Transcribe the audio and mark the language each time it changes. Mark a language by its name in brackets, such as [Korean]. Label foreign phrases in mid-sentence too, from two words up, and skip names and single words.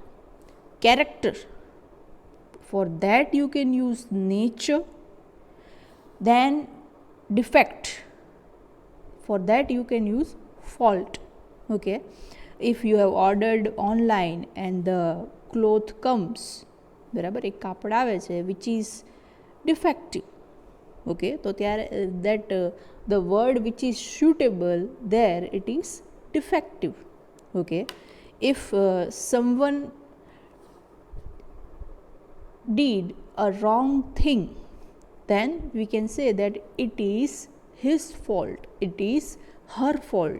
[English] Character, for that you can use nature. Then defect, for that you can use fault. Okay, if you have ordered online and the cloth comes, [Gujarati] બરાબર, એક કાપડ આવે છે [English] which is defective, okay, [Gujarati] તો ત્યારે [English] that the word which is suitable there, it is defective. Okay, if someone did a wrong thing, then we can say that it is his fault, it is her fault.